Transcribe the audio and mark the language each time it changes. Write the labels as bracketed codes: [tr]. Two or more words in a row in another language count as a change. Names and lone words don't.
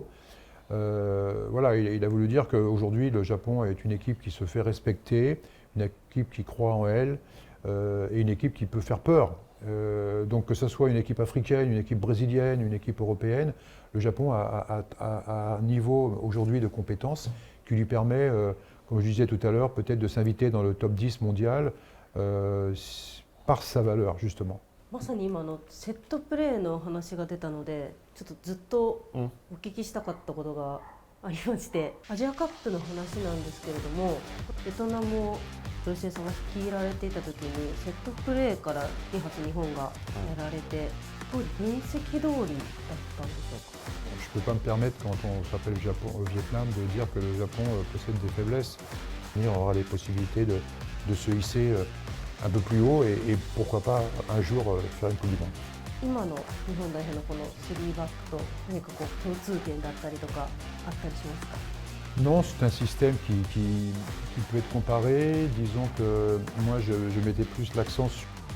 [fr] Voilà, il a voulu dire qu'aujourd'hui le Japon est une équipe qui se fait respecter, une équipe qui croit en elle, et une équipe qui peut faire peur Donc que ce soit une équipe africaine, une équipe brésilienne, une équipe européenne, le Japon a un niveau aujourd'hui de compétence qui lui permet, comme je disais tout à l'heure, peut-être de s'inviter dans le top 10 mondial par sa valeur justement. [ja] まさに今のセットプレーの話が出たので、ちょっとずっとお聞きしたかったことがありまして、アジアカップの話なんですけれども、ベトナムをブルシエさんが率いられていた時にセットプレーから2発日本がやられて、当時分析通りだったんでしょうか。 [fr] Je ne peux pas me permettre, quand on s'appelle au Vietnam, de dire que le Japon possède des faiblesses. On aura les possibilités de se hisser un peu plus haut et pourquoi pas un jour faire une Coupe du Monde. [ja] 今の日本代表のこの3バックと何かこう共通点だったりとかあったりしますか。 [fr] Non, c'est un système qui peut être comparé. Disons que moi je mettais plus l'accent